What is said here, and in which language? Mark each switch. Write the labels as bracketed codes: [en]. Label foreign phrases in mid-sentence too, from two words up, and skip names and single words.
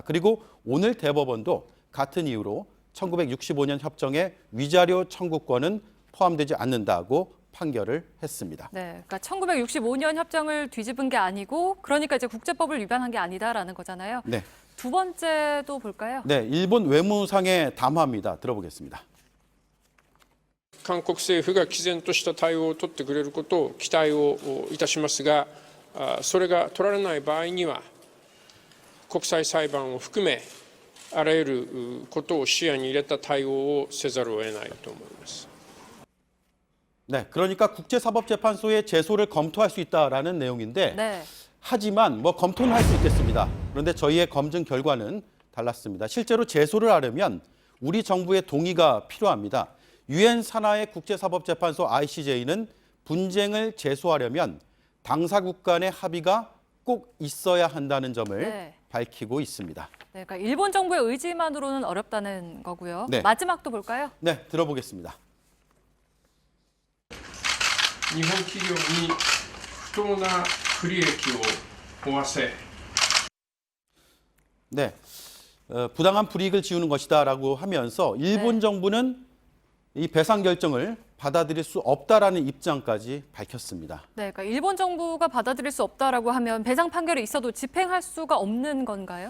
[ko] 그리고 오늘 대법원도 같은 이유로 1965년 협정의 위자료 청구권은 포함되지 않는다고 판결을 했습니다. 네, 그러니까 1965년 협정을 뒤집은 게 아니고 그러니까 이제 국제법을 위반한 게 아니다라는 거잖아요. 네. 두 번째도 볼까요? 네, 일본 외무상의 담화입니다. 들어보겠습니다. [ja] 韓国政府が毅然とした対応を取ってくれることを期待をいたしますが、それが取られない場合には国際裁判を含めあらゆることを視野に入れた対応をせざるを得ないと思います。 [ko] 네, 그러니까 국제사법재판소에 제소를 검토할 수 있다라는 내용인데 네. 하지만 뭐 검토는 할 수 있겠습니다. 그런데 저희의 검증 결과는 달랐습니다. 실제로 제소를 하려면 우리 정부의 동의가 필요합니다. 유엔 산하의 국제사법재판소 ICJ는 분쟁을 제소하려면 당사국 간의 합의가 꼭 있어야 한다는 점을 네. 밝히고 있습니다. 네, 그러니까 일본 정부의 의지만으로는 어렵다는 거고요. 네. 마지막도 볼까요? 네, 들어보겠습니다. [ja] 日本企業に不当な不利益を負わせ [ko] 네, 부당한 불이익을 지우는 것이다라고 하면서 일본 네. 정부는 이 배상 결정을 받아들일 수 없다라는 입장까지 밝혔습니다. 네, 그러니까 일본 정부가 받아들일 수 없다라고 하면 배상 판결이 있어도 집행할 수가 없는 건가요?